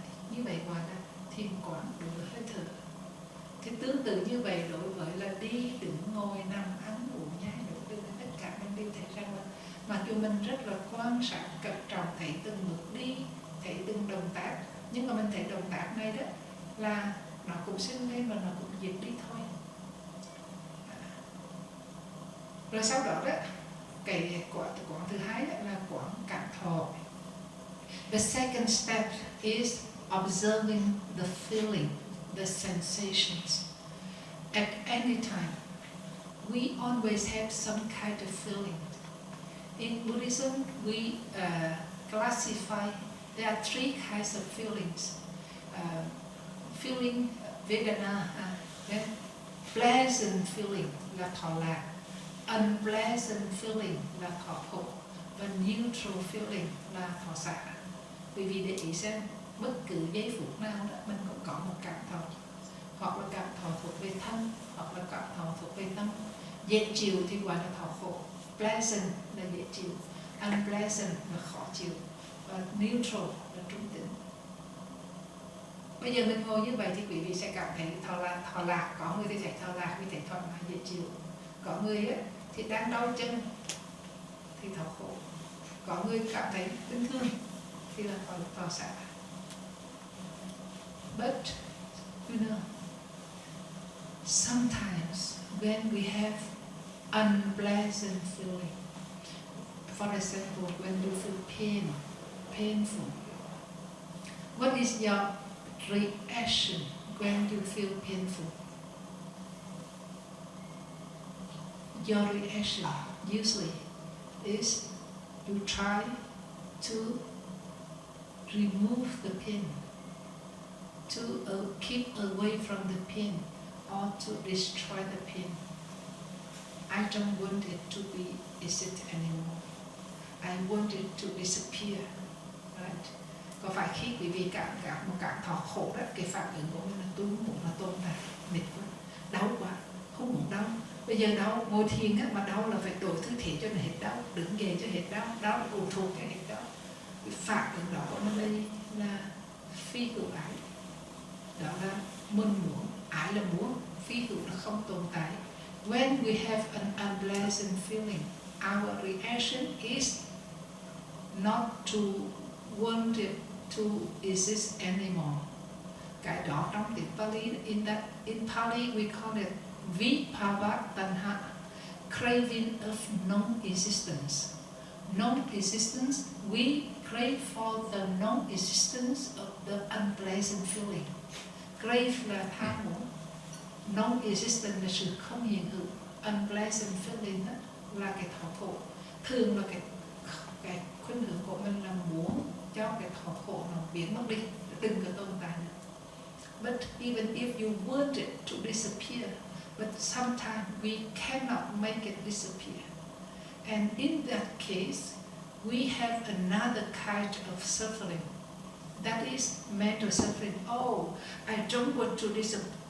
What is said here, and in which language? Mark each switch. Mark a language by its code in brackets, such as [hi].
[vi] Như vậy gọi là thiền quán đối với hơi thở. Thì tương tự như vậy đối với là đi, đứng, ngồi, nằm, ăn, uống, nhai, nấu, tất cả mình đều thấy rằng là mặc dù mình rất là quan sát, cẩn trọng, thấy từng bước đi, thấy từng động tác, nhưng mà mình thấy động tác này đó là nó cũng sinh lên và nó cũng diệt đi thôi. Rồi sau đó đó, cái quán thứ hai đó là quán cảm thọ. [en] The second step is observing the feeling, the sensations. At any time, we always have some kind of feeling. In Buddhism, we classify, there are three kinds of feelings. Feeling Vedana, then pleasant feeling [vi] là thọ lạc, [en] unpleasant feeling [vi] là thọ khổ, và [en] neutral feeling [vi] là thọ xả. Bởi vì để ý xem, bất cứ giây phút nào đó mình cũng có một cảm thọ, hoặc là cảm thọ thuộc về thân, hoặc là cảm thọ thuộc về tâm. Dễ chịu thì gọi là thọ khổ, pleasant là dễ chịu, unpleasant là khó chịu, và neutral là trung tính. Bây giờ mình ngồi như vậy thì quý vị sẽ cảm thấy thọ lạc, có người thì thấy thọ lạc vì thấy thoải mái dễ chịu, có người ấy, thì đang đau chân thì thọ khổ, có người cảm thấy bình thường thì là thọ xả. [en] But you know, sometimes when we have unpleasant feeling, for example, when you feel painful, what is your reaction when you feel painful? Your reaction usually is you try to remove the pain, to keep away from the pain, or to destroy the pain. I don't want it to exist anymore. I want it to disappear. Right? [vi] Có phải khi quý vị gặp một cảm thọ khổ đó, cái phản ứng của mình là tôi muốn là tồn tại, mệt quá, đau quá, không muốn đau. Bây giờ đau, ngồi thiền á, mà đau là phải đổi thứ thể cho nó hết đau, đứng dậy cho hết đau, đau là phụ thuộc cái hết đau. Cái phản ứng đó của nó đây là phi hữu ái. Đó là mình muốn, ái là muốn, phi hữu là không tồn tại. [en] When we have an unpleasant feeling, our reaction is not to want it to exist anymore. [vi] Cái đó trong tiếng Pali, [en] in Pali we call it vibhava tanha, craving of non-existence. Non-existence, we crave for the non-existence of the unpleasant feeling. [vi] Crave là tham muốn, non-existent là sự không hiện hữu, [en] unpleasant feeling [vi] đó là cái thọ khổ. Thường là cái khuynh hướng của mình là muốn cho cái thọ khổ nó biến mất đi, đừng có tồn tại nữa. [en] But even if you want it to disappear, but sometimes we cannot make it disappear. And in that case, we have another kind of suffering. That is mental suffering. Oh, I don't want to disappear.